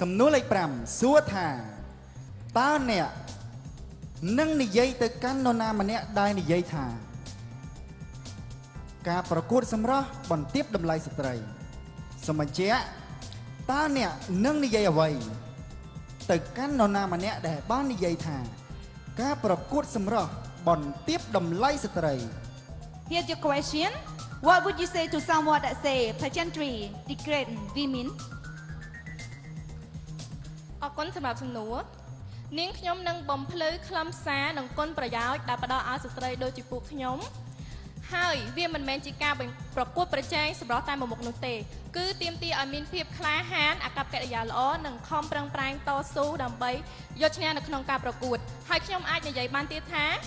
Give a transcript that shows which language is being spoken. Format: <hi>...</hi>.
<km>សំណួរលេខ5សួរថាតើអ្នកនឹងនិយាយទៅកាន់នរណាម្នាក់ដែលនិយាយថាការប្រកួតសម្រស់បន្ទាបតម្លៃស្ត្រីសូមបញ្ជាក់តើអ្នកនឹងនិយាយអ្វីទៅកាន់នរណាម្នាក់ដែលបាននិយាយថាការប្រកួតសម្រស់បន្ទាបតម្លៃស្ត្រី</km> <en>Here's your question. What would you say to someone that say pageantry degrade women?</en> <km>អរគុណសម្រាប់សំណួរនាងខ្ញុំនឹងបំភ្លឺខ្លឹមសារនិងគុណប្រយោជន៍ដែលផ្ដល់ឲ្យស្ត្រីដូចជាពួកខ្ញុំហើយវាមិនមែនជាការប្រកួតប្រជែងសម្រាប់តែមួយមុខនោះទេគឺទាមទារឲ្យមានភាពក្លាហានអាកប្បកិរិយាល្អនិងខំប្រឹងប្រែងតស៊ូដើម្បីយកឈ្នះនៅក្នុងការប្រកួតហើយខ្ញុំអាចនិយាយបានទៀតថា</km>